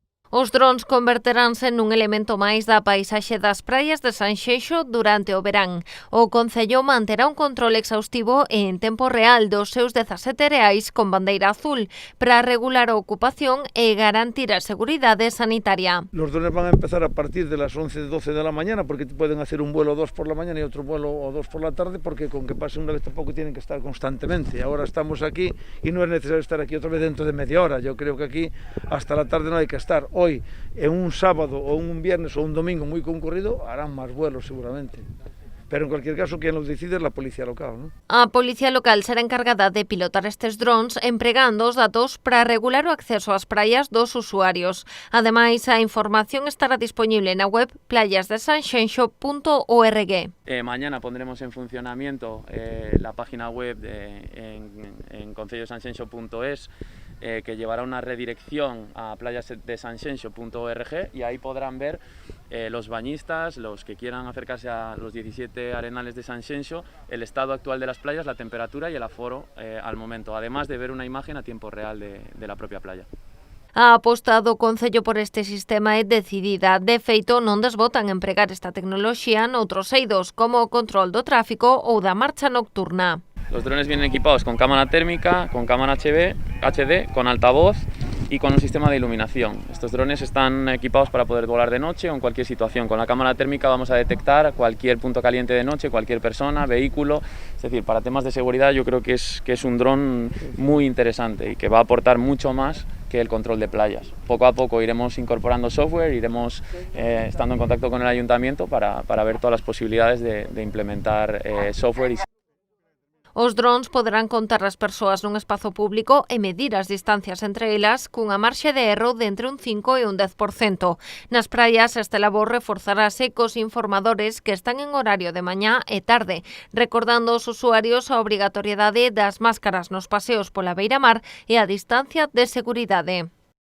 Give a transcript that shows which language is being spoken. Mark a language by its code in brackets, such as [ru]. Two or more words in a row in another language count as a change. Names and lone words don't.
[gl] Os drons converteránse nun elemento máis da paisaxe das praias de Sanxenxo durante o verán. O Concello manterá un control exhaustivo en tempo real dos seus 17 reais con bandeira azul para regular a ocupación e garantir a seguridade sanitaria. [es] Los drones van a empezar a partir de las 11, 12 de la mañana, porque pueden hacer un vuelo o dos por la mañana y otro vuelo o dos por la tarde, porque con que pase una vez tampoco tienen que estar constantemente. Ahora estamos aquí y no es necesario estar aquí otra vez dentro de media hora. Yo creo que aquí hasta la tarde no hay que estar. Hoy, en un sábado o un viernes o un domingo muy concurrido, harán más vuelos seguramente. Pero en cualquier caso, quien los decide es la policía local, ¿no? [gl] A policía local será encargada de pilotar estes drons empregando os datos para regular o acceso ás praias dos usuarios. Ademais, a información estará disponible na web playasdesanxenxo.org. [es] Mañana pondremos en funcionamiento la página web en concellosanxenxo.es que llevará una redirección a playasdesanxenxo.org y ahí podrán ver los bañistas, los que quieran acercarse a los 17 arenales de Sanxenxo, el estado actual de las playas, la temperatura y el aforo al momento, además de ver una imagen a tiempo real de la propia playa. [gl] A aposta do Concello por este sistema é decidida. De feito, non desbotan empregar esta tecnoloxía noutros eidos, como o control do tráfico ou da marcha nocturna. [es] Los drones vienen equipados con cámara térmica, con cámara HD, con altavoz y con un sistema de iluminación. Estos drones están equipados para poder volar de noche o en cualquier situación. Con la cámara térmica vamos a detectar cualquier punto caliente de noche, cualquier persona, vehículo. Es decir, para temas de seguridad yo creo que es un dron muy interesante y que va a aportar mucho más que el control de playas. Poco a poco iremos incorporando software, iremos estando en contacto con el ayuntamiento para ver todas las posibilidades de implementar software. [gl] Os drons poderán contar as persoas nun espazo público e medir as distancias entre elas cunha marxe de erro de entre un 5 e un 10%. Nas praias, este labor reforzarase cos informadores que están en horario de mañá e tarde, recordando aos usuarios a obrigatoriedade das máscaras nos paseos pola beiramar e a distancia de seguridade.